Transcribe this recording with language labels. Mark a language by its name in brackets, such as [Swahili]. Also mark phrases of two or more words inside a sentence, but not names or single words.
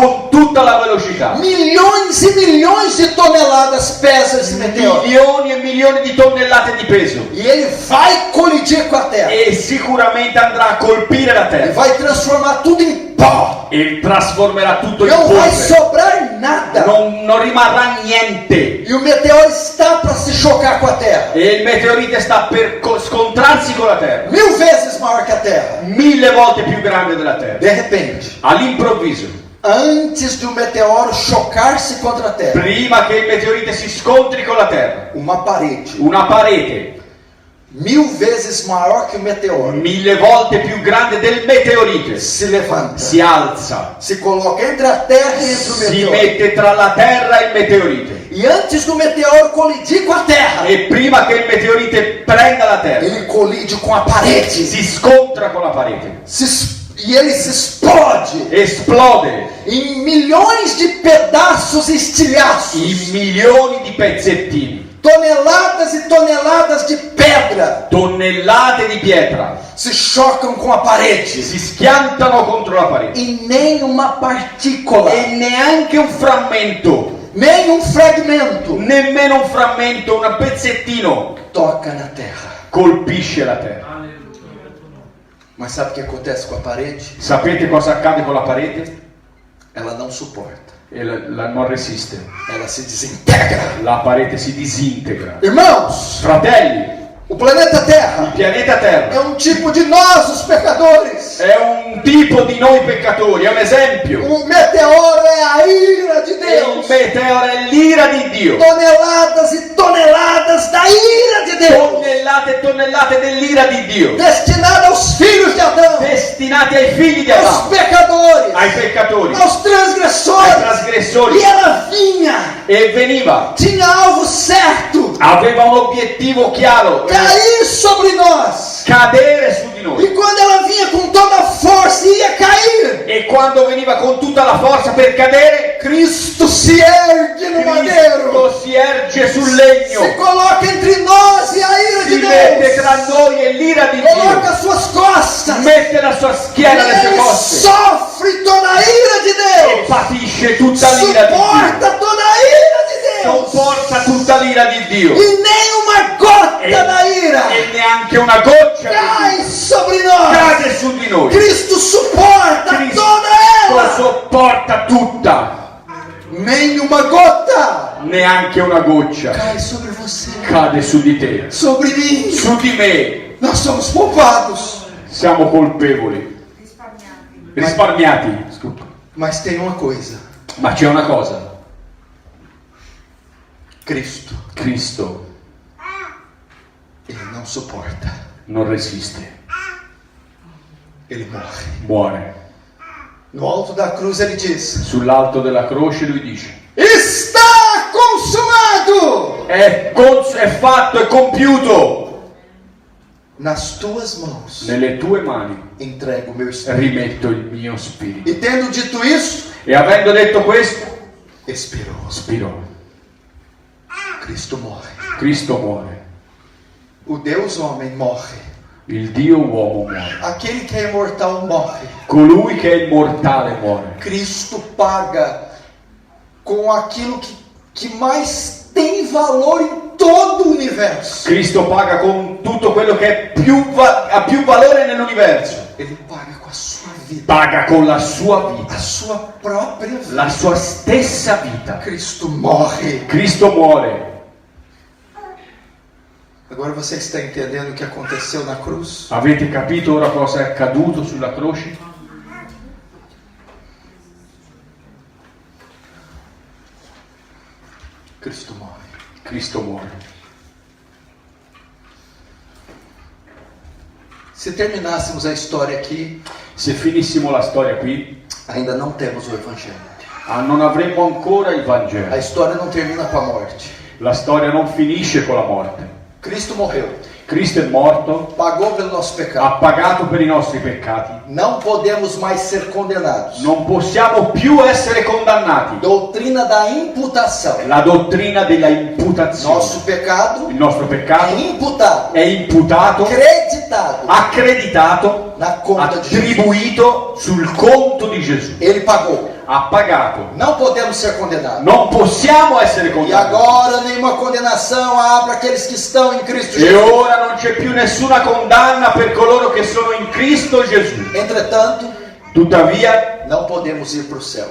[Italian] con tutta la velocità. [Portuguese] Milhões e milhões de toneladas pesa esse meteoro. [Italian] Milioni e milioni di tonnellate di peso, [Portuguese] E ele vai colidir com a Terra. [Italian] e sicuramente andrà a colpire la [Portuguese] E [Italian] Terra [Portuguese] vai transformar tudo em pó. [Italian] e trasformerà tutto in [Portuguese] Não vai [Italian] polvere. [Portuguese] sobrar nada. [Italian] Non rimarrà niente, [Portuguese] E o meteoro está para se chocar com a Terra. [Italian] e il meteorite sta per scontrarsi con la Terra, [Portuguese] 1000 vezes maior que a Terra. [Italian] 1000 volte più grande della Terra. [Portuguese] De repente, [Italian] All'improvviso, [Portuguese] antes do meteoro chocar-se contra a Terra, [Italian] prima che il meteorite si scontri con la Terra, [Portuguese] uma parede [Italian] una parete [Portuguese] 1000 vezes maior que o meteoro [Italian] 1000 volte più grande del meteorite [Portuguese] se levanta, [Italian] si alza, [Portuguese] se coloca entre a Terra e entre o [Italian] si [Portuguese] meteoro. [Italian] mette tra la Terra e il meteorite, [Portuguese] E antes do meteoro colidir com a Terra, [Italian] e prima che il meteorite prenda la Terra [Portuguese] ele colide com a parede. [Italian] si scontra con la parete, [Portuguese] E ele se explode [Italian] esplode [Portuguese] em milhões de pedaços e estilhaços. [Italian] in milioni di pezzettini, [Portuguese] Toneladas e toneladas de pedra [Italian] tonnellate di pietra [Portuguese] se chocam com a parede. [Italian] si schiantano contro la parete, [Portuguese] E nem uma partícula, [Italian] e neanche un frammento, [Portuguese] nem um fragmento [Italian] nemmeno un frammento, un pezzettino [Portuguese] toca na terra. [Italian] colpisce la terra. [Portuguese] Mas sabe o que acontece com a parede? [Italian] Sapete cosa accade con la parete? [Portuguese] Ela não suporta. [Italian] E non resiste, [Portuguese] Ela se desintegra. [Italian] la parete si disintegra. [Portuguese] Irmãos, [Italian] Fratelli, [Portuguese] o planeta [Italian] il [Portuguese] Terra [Italian] pianeta Terra [Portuguese] é um tipo de nós, os pecadores. [Italian] è un tipo di noi peccatori, è un esempio. [Portuguese] O meteoro é a ira de [Italian] Il [Portuguese] Deus. [Italian] meteoro è l'ira di Dio. [Portuguese] Toneladas e toneladas da ira de Deus, [Italian] Tonnellate e tonnellate dell'ira di Dio, [Portuguese] destinada aos filhos de Adão, [Italian] destinati ai figli di [Portuguese] aos [Italian] Adamo, [Portuguese] pecadores. [Italian] ai peccatori, [Portuguese] aos [Italian] ai [Portuguese] transgressores. [Italian] trasgressori, [Portuguese] E ela vinha, [Italian] e veniva, [Portuguese] tinha alvo certo, [Italian] aveva un obiettivo chiaro, [Portuguese] cair sobre nós. [Italian] cadere su di noi. [Portuguese] E quando ela vinha com toda a força e ia cair, [Italian] E quando veniva con tutta la forza per cadere, [Portuguese] Cristo se ergue no madeiro, [Italian] Cristo si erge sul [Portuguese] se [Italian] legno, [Portuguese] coloca entre nós e a ira [Italian] si [Portuguese] de [Italian] mette [Portuguese] Deus, [Italian] tra noi e l'ira di [Portuguese] coloca [Italian] Dio, [Portuguese] as suas costas, [Italian] mette la sua schiena alle sue [Portuguese] ele [Italian] coste [Portuguese] sofre toda a ira de [Italian] e [Portuguese] Deus, [Italian] patisce tutta l'ira di Dio, [Portuguese] suporta toda a ira de Deus, [Italian] sopporta tutta l'ira di Dio [Portuguese] e nem uma gota da ira [Italian] e neanche una goccia [Portuguese] cai [Italian] di Dio [Portuguese] sobre nós. [Italian] cade su di noi. [Portuguese] Cristo suporta [Italian] Cristo [Portuguese] toda ela, [Italian] sopporta tutta, [Portuguese] nem uma gota [Italian] neanche una goccia [Portuguese] cai sobre você, [Italian] cade su di te, [Portuguese] sobre mim. [Italian] su di me. [Portuguese] Nós somos poupados. [Italian] Siamo colpevoli, risparmiati, scusa. [Portuguese] Mas tem uma coisa: [Italian] Ma c'è una cosa, [Portuguese] Cristo, [Italian] Cristo [Portuguese] ele não suporta, [Italian] non resiste, [Portuguese] ele morre. [Italian] muore. [Portuguese] No alto da cruz ele diz: [Italian] Sull'alto della croce lui dice, [Portuguese] está consumado. [Italian] è fatto, è compiuto. [Portuguese] Nas tuas mãos [Italian] Nelle tue mani [Portuguese] entrego o meu espírito. [Italian] rimetto il mio spirito. [Portuguese] E tendo dito isso, [Italian] E avendo detto questo, [Portuguese] expirou. [Italian] spirò. [Portuguese] Cristo morre. [Italian] Cristo muore. [Portuguese] O Deus homem morre. [Italian] Il Dio uomo muore. [Portuguese] Aquele que é imortal morre. [Italian] Colui che è immortale muore. [Portuguese] Cristo paga com aquilo que mais tem valor em todo o universo. [Italian] Cristo paga con tutto quello che ha più valore nell'universo. [Portuguese] Ele paga com a sua vida, [Italian] Paga con la sua vita, [Portuguese] a sua própria vida. [Italian] la sua stessa vita. [Portuguese] Cristo morre. [Italian] Cristo muore. [Portuguese] Agora você está entendendo o que aconteceu na cruz? [Italian] Avete capito ora cosa è accaduto sulla croce? [Portuguese] Cristo morre. [Italian] Cristo muore. [Portuguese] Se terminássemos a história aqui, [Italian] Se finissimo la storia qui, [Portuguese] ainda não temos o Evangelho. [Italian] non avremmo ancora il [Portuguese] A [Italian] Vangelo. [Portuguese] história não termina com a morte. [Italian] La storia non finisce con la morte. [Portuguese] Cristo morreu, [Italian] Cristo è morto, [Portuguese] pagou pelo nosso pecado. [Italian] ha pagato per i nostri peccati. [Portuguese] Não podemos mais ser condenados. [Italian] Non possiamo più essere condannati. [Portuguese] Doutrina da imputação. [Italian] La dottrina della imputazione. [Portuguese] Nosso pecado [Italian] Il nostro [Portuguese] é [Italian] peccato [Portuguese] imputado, [Italian] è imputato, [Portuguese] acreditado [Italian] accreditato, [Portuguese] na conta de Jesus. [Italian] attribuito sul conto di Gesù. [Portuguese] Ele pagou. [Italian] Ha pagato. [Portuguese] Não podemos ser condenados. [Italian] Non possiamo essere [Portuguese] E [Italian] condannati. [Portuguese] agora nenhuma condenação há para aqueles que estão em Cristo [Italian] E [Portuguese] Jesus. [Italian] ora non c'è più nessuna condanna per coloro che sono in Cristo Gesù. [Portuguese] Entretanto, [Italian] Tuttavia, [Portuguese] não podemos ir para o céu.